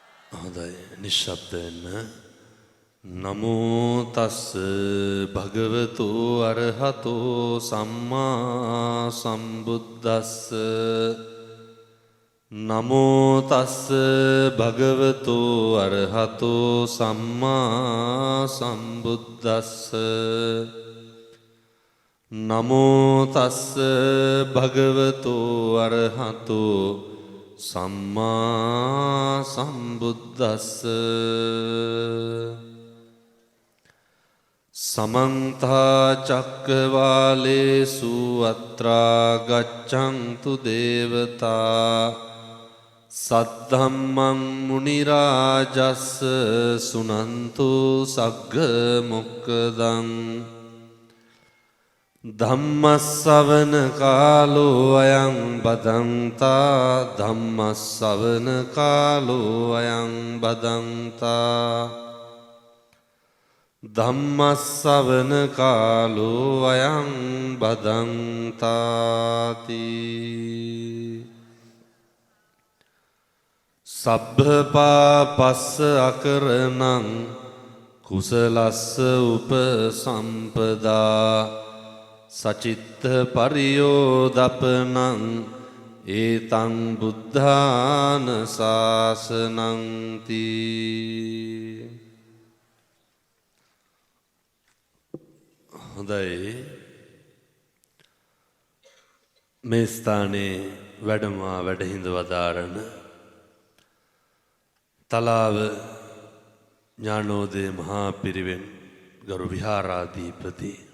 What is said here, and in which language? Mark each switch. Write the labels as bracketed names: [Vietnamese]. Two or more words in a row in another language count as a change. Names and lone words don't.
[Sinhala] හොඳයි නිශ්ශබ්ද වෙන්න. [Pali] නමෝ තස් භගවතු අරහතෝ සම්මා සම්බුද්දස්ස. නමෝ තස් භගවතු අරහතෝ සම්මා සම්බුද්දස්ස. නමෝ තස් භගවතු අරහතෝ සම්මා සම්බුද්දස්ස. සමන්ත චක්කවාලේසු අත්‍රා ගච්ඡන්තු දේවතා සද්ධම්මං මුනි රාජස්ස සුනන්තු සග්ග මොක්ඛදං. ධම්මස්සවන කාලෝ අයං බදන්තා ධම්මස්සවන කාලෝ අයං බදන්තා ධම්මස්සවන කාලෝ අයං බදන්තාති. සබ්බපාපස්ස අකරණං කුසලස්ස උපසම්පදා සචිත්ත පරියෝදපනං ඒතං බුද්ධාන ශාසනං තී. [Sinhala] හොඳයි, මේ ස්ථානයේ වැඩමා වැඩහිඳ වදාරන තලාව ඥානෝදය මහා පිරිවෙන් ගරු විහාරාධිපති